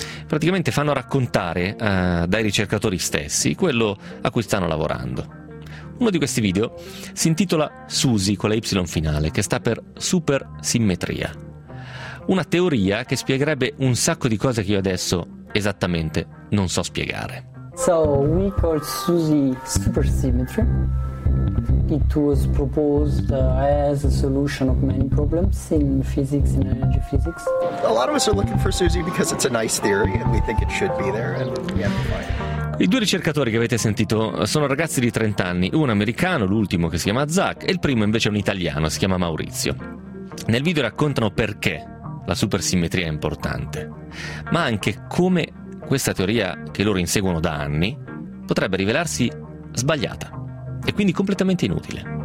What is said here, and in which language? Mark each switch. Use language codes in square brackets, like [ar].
[it] Praticamente fanno raccontare dai ricercatori stessi quello a cui stanno lavorando. Uno di questi video si intitola SUSY, con la Y finale, che sta per supersimmetria. Una teoria che spiegherebbe un sacco di cose che io adesso esattamente non so spiegare. [en] So, we call SUSY supersymmetry. It was proposed as a solution of many problems in physics, in energy physics. A lot of us are looking for SUSY because it's a nice theory and we think it should be there and we have to find it. [it] I due ricercatori che avete sentito sono ragazzi di 30 anni, uno americano, l'ultimo che si chiama Zach, e il primo invece è un italiano, si chiama Maurizio. Nel video raccontano perché la supersimmetria è importante, ma anche come questa teoria che loro inseguono da anni potrebbe rivelarsi sbagliata e quindi completamente inutile.